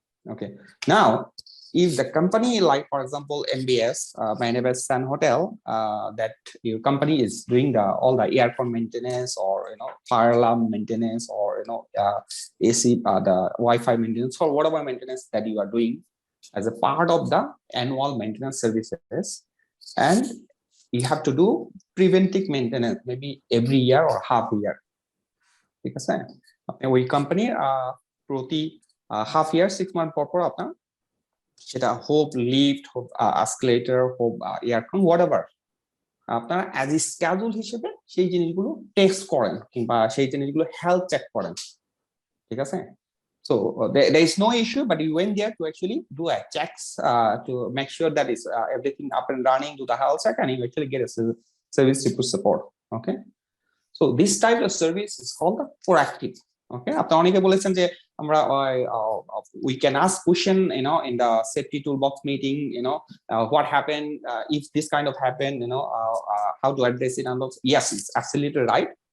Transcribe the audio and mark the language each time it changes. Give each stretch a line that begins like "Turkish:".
English: Okay, now if the company, like for example MBS, Marina Bay Sand Hotel, that your company is doing all the aircon maintenance, or fire alarm maintenance, or AC, the Wi-Fi maintenance, or whatever maintenance that you are doing as a part of the annual maintenance services, and you have to do preventive maintenance maybe every year or half a year.
Bangla: Because ওই company প্রতি half year 6 month পর আপনার সেটা hope lift, hope escalator, hope aircon, whatever, আপনারা as a schedule হিসেবে সেই জিনিসগুলো test করেন কিংবা সেই জিনিসগুলো হেলথ চেক করেন, ঠিক আছে?
English: So there is no issue, but you went there to actually do a checks to make sure that is everything up and running, do the health check, and you actually get a service support. Okay, so this type of service is called the proactive. Okay,
Bangla: আপনি অনেকে বলেছেন যে আমরা
English: we can ask question in the safety toolbox meeting, what happened if this kind of happened, how to address it, and yes, it's absolutely right.